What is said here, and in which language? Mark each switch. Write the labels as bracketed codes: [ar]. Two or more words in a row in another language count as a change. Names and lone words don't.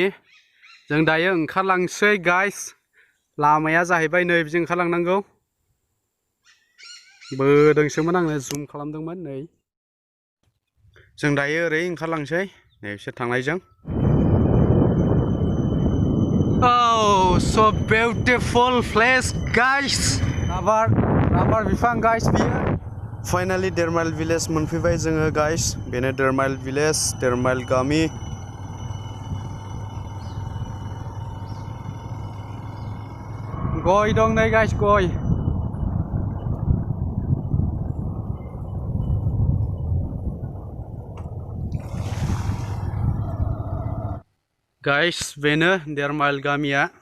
[brx] जों दायो ओंखारलांसै गाइस। लामाया जाहैबाय नै बिजों ओंखारलांनांगौ। बोदोंसोमोन आङो, जुम खालामदोंमोन नै। जों दायो ओरै ओंखारलांसै नै बिसोर थांनायजों। [en] Oh, so beautiful place, guys. [brx] Rubber bifang, guys, biyo. Finally, Dermail village मोनफैबाय जोङो guys. बेनो Dermail village, Dermail गामि. Goi dong नै, guys, goi. Guys, बेनो Dermail गामिया.